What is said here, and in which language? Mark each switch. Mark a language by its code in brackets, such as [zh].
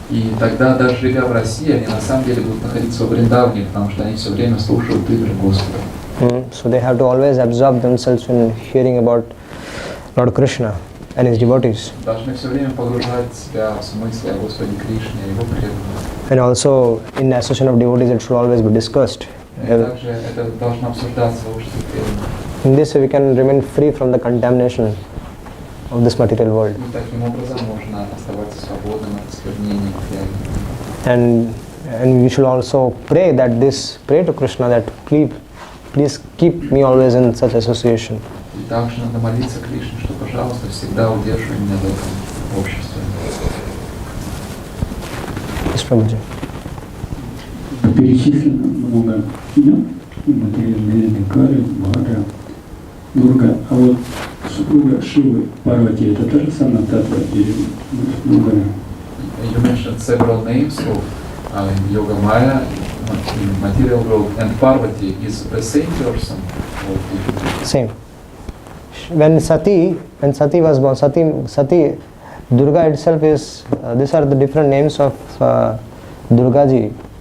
[ru] И тогда, даже живя в России, они на самом деле будут находиться в Вриндаване, потому что они все время слушают игры Господа. [en] So they have to always absorb themselves in hearing about Lord Krishna and his devotees. [ru] Должны все время погружать себя в смысле о Господе Кришне, о Его преданных. [en] And also in the association of devotees it should always be discussed. [ru] И также это должно обсуждаться в обществе преданных. [en] In this way we can remain free from the contamination of this material world. [ru] И таким образом можно оставаться свободным от осквернения материального. [en] And we should also pray to Krishna that please keep me always in such association. [ru] И также надо молиться Кришне, что, пожалуйста, всегда удерживай меня в этом обществе. [en] Yes, Prabhuji. [ru] Перечислено много имен, материальные Кали, Бхадра, Дурга. А вот супруга Шивы, Парвати, это та же самая татва или другая? [en] You mentioned several names of Yoga Maya, material world, and Parvati is the same person. Same. When Sati was born, Sati, Durga itself is, these are the different names of Durgaji.